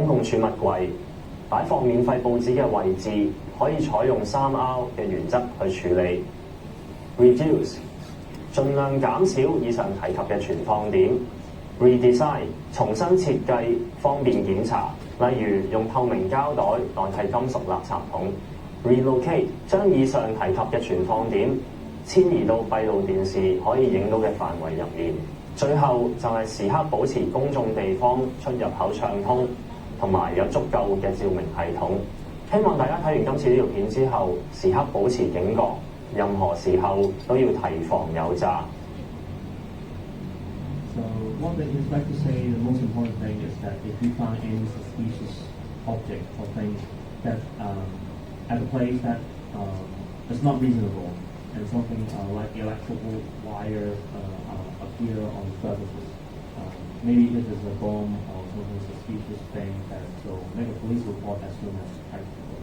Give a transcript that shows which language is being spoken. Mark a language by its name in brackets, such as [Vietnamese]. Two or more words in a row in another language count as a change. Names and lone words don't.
[Cantonese] 共儲物櫃、擺放免費報紙嘅位置，可以採用3R 嘅原則去處理。Reduce， 盡量減少以上提及嘅存放點。Redesign， 重新設計，方便檢查，例如用透明膠袋代替金屬垃圾桶。Relocate， 將以上提及嘅存放點遷移到閉路電視可以影到嘅範圍入面。最後就係時刻保持公眾地方出入口暢通，同埋有足夠嘅照明系統。希望大家睇完今次呢條片之後，時刻保持警覺，任何時候都要提防有詐。 [English] So what they like to say, the most important thing is that if you find any suspicious object or things that at a place that is not reasonable, and something like electrical wire appear on the surfaces, maybe this is a bomb or something suspicious thing, so make a police report as soon as practical.